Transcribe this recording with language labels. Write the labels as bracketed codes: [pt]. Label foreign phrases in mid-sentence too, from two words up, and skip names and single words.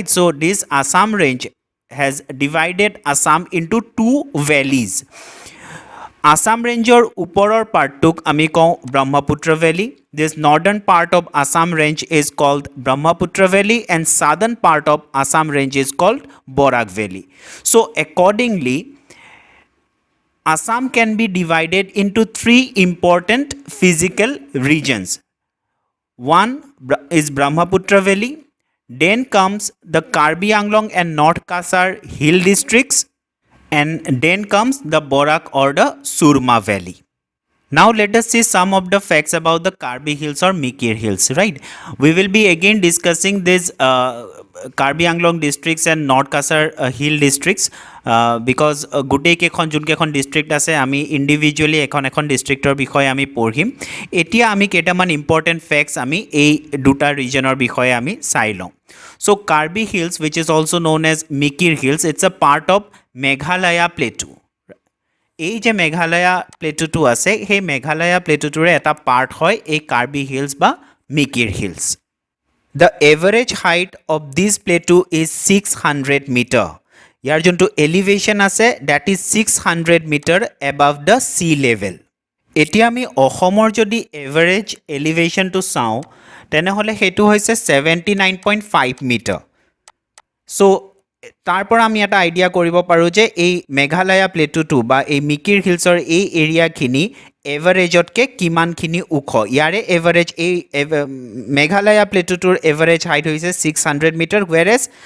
[en] So this Assam range has divided Assam into 2 valleys. [as] আছাম ৰেঞ্জৰ ওপৰৰ পাৰ্টটোক আমি কওঁ ব্ৰহ্মপুত্ৰ ভেলী। [en] This northern part of Assam range is called Brahmaputra Valley and southern part of Assam range is called Barak Valley. চ' accordingly Assam can be divided into 3 important physical regions. One is Brahmaputra Valley, then comes the Karbi Anglong and North Kasar hill districts, and then comes the Borak or the Surma Valley. Now let us see some of the facts about the Karbi Hills or Mikir Hills, right? We will be again discussing these Karbi Anglong districts and North Kasar hill districts because [as] গোটেই কেইখন যোন কেইখন ডিষ্ট্ৰিক্ট আছে আমি ইণ্ডিভিজুৱেলি এখন ডিষ্ট্ৰিক্টৰ বিষয়ে আমি পঢ়িম এতিয়া আমি কেইটামান [en] important facts [as] আমি এই দুটা ৰিজনৰ বিষয়ে আমি চাই লওঁ [en] So Karbi Hills which is also known as Mikir Hills it's a part of Meghalaya Plateau [as] এই যে মেঘালয়া প্লেটুটো আছে সেই মেঘালয়া প্লেটুটোৰে এটা পাৰ্ট হয় এই কাৰ্বি হিলছ বা মিকিৰ হিলছ [en] The average height of this plateau is 600 meter. [as] ইয়াৰ যোনটো [en] elevation আছে that is 600 meter above the sea level. [as] এতিয়া আমি অসমৰ যদি average elevation টো চাওঁ তেনেহলে সেইটো হৈছে 79.5 meter. So তাৰ পৰা আমি এটা আইডিয়া কৰিব পাৰোঁ যে এই মেঘালয়া প্লেটুটো বা এই মিকিৰ হিলছৰ এই এৰিয়াখিনি এভাৰেজতকৈ কিমানখিনি ওখ ইয়াৰে এভাৰেজ এই মেঘালয়া প্লেটুটোৰ এভাৰেজ হাইট হৈছে 600 মিটাৰ ৱেৰেজ